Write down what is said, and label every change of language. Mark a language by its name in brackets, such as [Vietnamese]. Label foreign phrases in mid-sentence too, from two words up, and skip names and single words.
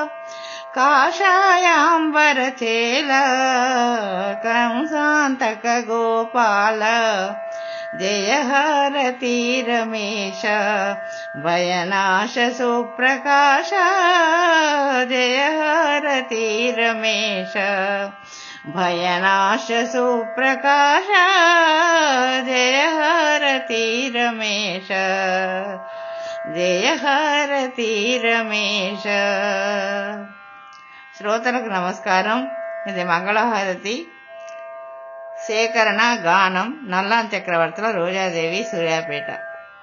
[Sanskrit] काषायांबर चेल कंसांतक गोपाल जय हारती रमेश भयनाश सुप्रकाश जय हारती रमेश भयनाश सुप्रकाश जय हारती रमेश जय हारती रमेश [Telugu] శ్రోతలకు నమస్కారం. ఇది మంగళహారతి సేకరణ గానం నల్లాన్ చక్రవర్తుల రోజాదేవి సూర్యాపేట.